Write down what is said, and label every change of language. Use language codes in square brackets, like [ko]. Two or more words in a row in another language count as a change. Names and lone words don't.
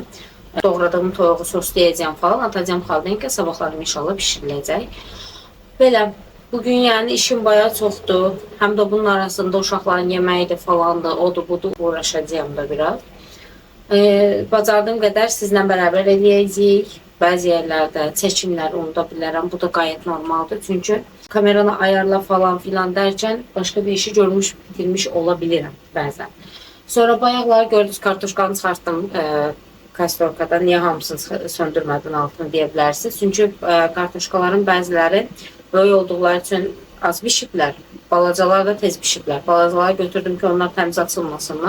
[az] Doğradığım toyuğu soslayacağım falan. Atacağım xaldinka sabahlarım inşallah pişiriləcək. Belə bugün yani işim bayağı çoxdur. Həm də bunun arasında uşaqların yeməyi də falandır, odur budur uğraşacağım da biraz. Bacardığım qədər sizlə bərabər eləyəcəyik. Bəzi yerlərdə çəkimlər unuda bilərəm. Bu da gayet normaldır. [tr] Çünkü kameranı ayarla falan filan derken başka bir işi görmüş bitirmiş olabilirim bəzən. [az] Sonra bayaqlar gördünüz kartuşkanı çıxartdım kastorkadan. Niyə hamısını söndürmədin altını deyə bilərsiniz. Çünkü kartuşkaların bəziləri böyük olduqları üçün az bişiblər. Balacalar da tez bişiblər. Balacaları götürdüm ki onlar təmiz açılmasınlar.